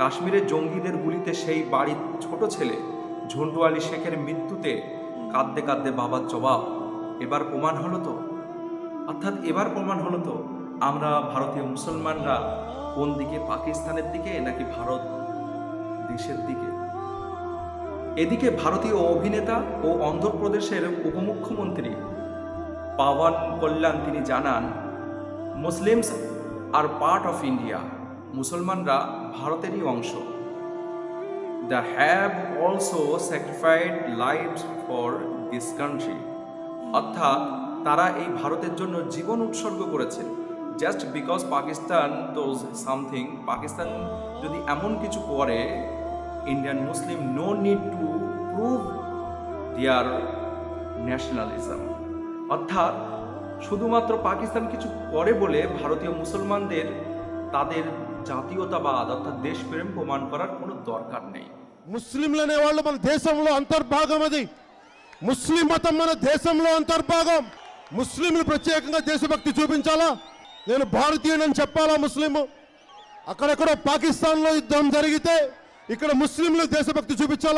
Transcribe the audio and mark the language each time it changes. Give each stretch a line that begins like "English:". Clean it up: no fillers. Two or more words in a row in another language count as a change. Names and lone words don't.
Bangla: কাশ্মীরের জঙ্গিদের গুলিতে সেই বাড়ির ছোট ছেলে ঝন্টু আলী শেখের মৃত্যুতে কাঁদতে কাঁদতে বাবার জবাব এবার প্রমাণ হলো তো, অর্থাৎ এবার প্রমাণ হলো তো আমরা ভারতীয় মুসলমানরা কোন দিকে, পাকিস্তানের দিকে নাকি ভারত দেশের দিকে। এদিকে ভারতীয় অভিনেতা ও অন্ধ্রপ্রদেশের উপমুখ্যমন্ত্রী পাওয়ান কল্যাণ তিনি জানান,
English: Muslims are part of India,
Bangla: মুসলমানরা ভারতেরই অংশ।
English: They have also sacrificed lives for this country,
Bangla: অর্থাৎ তারা এই ভারতের জন্য জীবন উৎসর্গ করেছে।
English: just because Pakistan does something,
Bangla: পাকিস্তান যদি এমন কিছু করে,
English: Indian Muslim no need to prove their nationalism,
Bangla: অর্থাৎ শুধুমাত্র পাকিস্তান কিছু করে বলে ভারতীয় মুসলমানদের তাদের জাতীয়তাবাদ অর্থাৎ দেশপ্রেম প্রমাণ করার কোনো দরকার নেই।
Telugu: ముస్లింలు అనేవాళ్ళు మన దేశంలో అంతర్భాగం, అది ముస్లిం మతం మన దేశంలో అంతర్భాగం. ముస్లింలు ప్రత్యేకంగా దేశభక్తి చూపించాలా, నేను భారతీయుడని చెప్పాలా ముస్లిం? అక్కడెక్కడో పాకిస్తాన్లో యుద్ధం జరిగితే ఇక్కడ ముస్లింలు దేశభక్తి చూపించాలా?